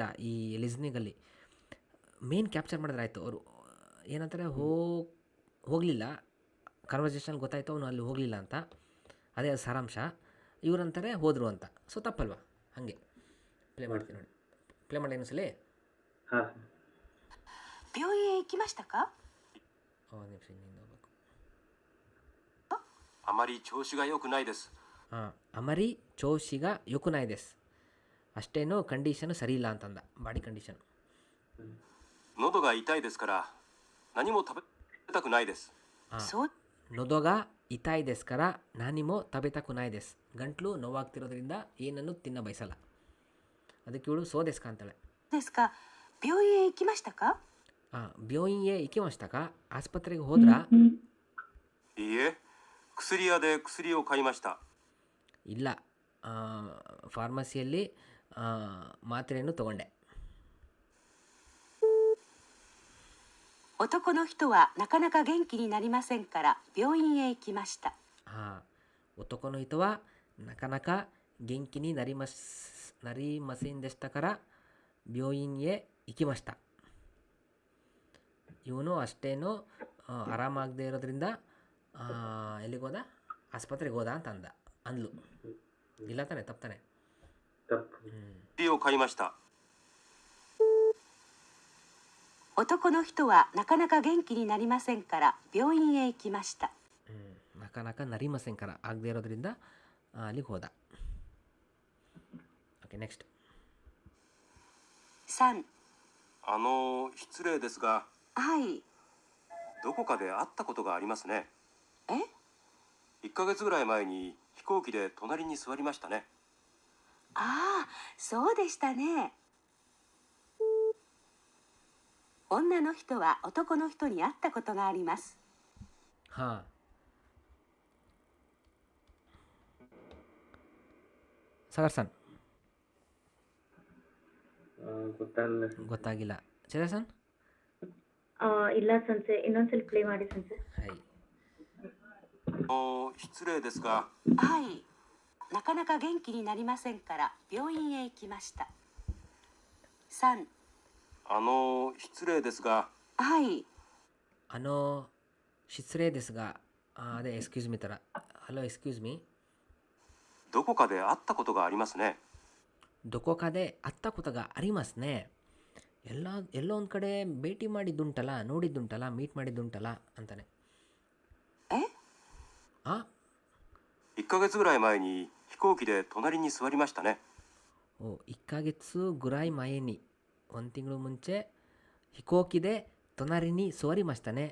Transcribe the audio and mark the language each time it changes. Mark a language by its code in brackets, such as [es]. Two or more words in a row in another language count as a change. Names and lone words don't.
[kn] ಈ ಲಿಸ್ನಿಂಗಲ್ಲಿ [en] main capture [kn] ಮಾಡಿದ್ರೆ ಆಯಿತು. ಅವರು ಏನಂತಾರೆ, ಹೋಗಲಿಲ್ಲ, ಕನ್ವರ್ಸೇಷನ್ ಗೊತ್ತಾಯ್ತು ಅವನು ಅಲ್ಲಿ ಹೋಗಲಿಲ್ಲ ಅಂತ, ಅದೇ ಅದು ಸಾರಾಂಶ. ಇವರಂತಾರೆ ಹೋದರು ಅಂತ. ಸೊ ತಪ್ಪಲ್ವಾ? ಹಾಗೆ ಪ್ಲೇ ಮಾಡ್ತೀನಿ ನೋಡಿ. ಪ್ಲೇ ಮಾಡಿ ಇನ್ನೊಂದ್ಸಲಿ. ಹಾಂ. [ja] 病院へ行きましたか？ [kn] ಒಂದು ನಿಮಿಷ, ಇನ್ನಿಂದ ಹೋಗ್ಬೇಕು. [ja] あまり調子が良くないです。あまり調子が良くないです. [kn] ಅಷ್ಟೇನು ಕಂಡೀಷನು ಸರಿ ಇಲ್ಲ ಅಂತಂದ, ಬಾಡಿ ಕಂಡೀಷನ್. [ja] 喉が痛いですから何も食べたくないです。喉が痛いですから何も食べたくないです. [kn] ಗಂಟ್ಲು ನೋವಾಗ್ತಿರೋದ್ರಿಂದ ಏನನ್ನು ತಿನ್ನ ಬಯಸಲ್ಲ. ಅದಕ್ಕೆ ಇವಳು ಸೋದೆಸ್ಕ ಅಂತಾಳೆ. [ja] 病院へ行きましたか？病院へ行きましたか? [kn] ಆಸ್ಪತ್ರೆಗೆ ಹೋದ್ರಾ? [ja] いいえ、 薬屋で薬を買いました。 [kn] ಇಲ್ಲ, ಫಾರ್ಮಸಿಯಲ್ಲಿ ಮಾತ್ರೆಯನ್ನು ತಗೊಂಡೆ. [ja] 男の人はなかなか元気になりませんから病院へ行きました。男の人はなかなか元気になりませんでしたから病院へ行きました. [kn] ಇವನು ಅಷ್ಟೇನು ಆರಾಮಾಗದೇ ಇರೋದ್ರಿಂದ ಎಲ್ಲಿಗೆ ಹೋದ, ಆಸ್ಪತ್ರೆಗೆ ಹೋದ ಅಂತ ಅಂದ್ಲು. ಇಲ್ಲ ತಾನೆ, ತಪ್ಪಾನೆ. [ja] 薬を買いました。男の人はなかなか元気になりませんから病院へ行きました。なかなかなりませんから [kn] ಆಗದೇ ಇರೋದ್ರಿಂದ ಅಲ್ಲಿಗೆ ಹೋದ. [en] okay, next. [ja] 3. 失礼ですが、はい。どこかで会ったことがありますね。え？1ヶ月ぐらい前に飛行機で隣に座りましたね。ああ、そうでしたね。女の人は男の人に会ったことがあります。 [kn] ಸಾಗರ್ ಸನ್. ಗೊತ್ತಾಗಿಲ್ಲ. ಚೇತನ್ ಸನ್. ಇಲ್ಲ ಸನ್ಸೆ, ಇನ್ನೊಂದ್ಸಲ ಪ್ಲೇ ಮಾಡಿ ಸನ್ಸೆ. [ja] 失礼ですが、はい。なかなか元気になりませんから病院へ行きました。3. 失礼ですが、はい。失礼ですが、 [kn] ಅದೇ [en] excuse me [kn] ಥರ. [en] hello, excuse me. [ja] どこかで会ったことがありますね。どこかで会ったことがありますね. [kn] ಎಲ್ಲೋ ಒಂದು ಕಡೆ ಭೇಟಿ ಮಾಡಿದ್ದುಂಟಲ್ಲ, ನೋಡಿದ್ದುಂಟಲ್ಲ, ಮೀಟ್ ಮಾಡಿದ್ದುಂಟಲ್ಲ ಅಂತಾನೆ. [ja] 1 ヶ月ぐらい前に飛行機で隣に座りましたね。 1ヶ月ぐらい前に、 [kn] 1ತಿಂಗಳು ಮುಂಚೆ [ja] 飛行機で隣に座りましたね.